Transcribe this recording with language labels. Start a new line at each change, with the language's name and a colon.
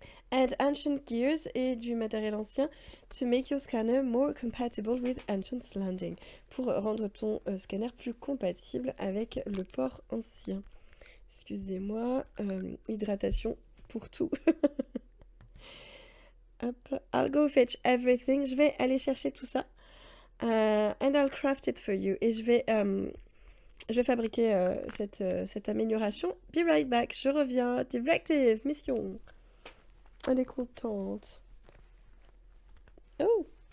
English: And ancient gears
French: et du matériel ancien
English: to make your scanner more compatible with Ancient's Landing.
French: Pour rendre ton scanner plus compatible avec le port ancien. Excusez-moi, hydratation pour tout.
English: Hop, I'll go fetch everything.
French: Je vais aller chercher tout ça.
English: And I'll craft it for you.
French: Et je vais fabriquer cette amélioration.
English: Be right back.
French: Je reviens. Directive, mission. Elle est contente. Oh.